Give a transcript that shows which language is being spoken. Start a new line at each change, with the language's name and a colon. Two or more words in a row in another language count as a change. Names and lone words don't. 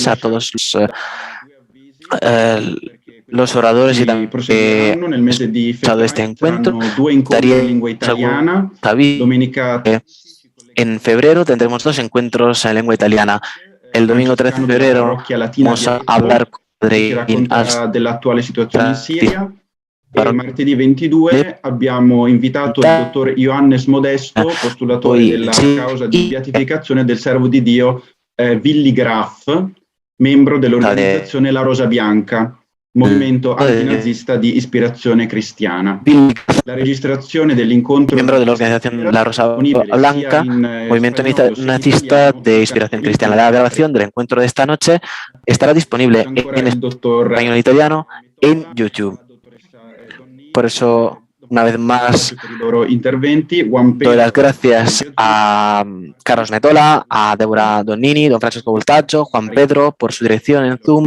Spanish: a todos los oradores y también escuchado este encuentro. En febrero tendremos 2 encuentros en lengua italiana. El domingo 13 de febrero vamos a hablar de la actual
Italian: situazione in Siria. E martedì 22 abbiamo invitato il dottor Ioannes Modesto, postulatore della causa di beatificazione del servo di Dio Willy Graf, membro dell'organizzazione La Rosa Bianca, movimento antinazista di ispirazione cristiana. La registrazione dell'incontro
Spanish: miembro de la organización La Rosa Blanca, movimiento nazista de inspiración cristiana. La grabación del encuentro de esta noche estará disponible en español e italiano en YouTube. Por eso, una vez más, doy las gracias a Carlos Metola, a Débora Donnini, don Francesco Voltaggio, Juan Pedro por su dirección en Zoom.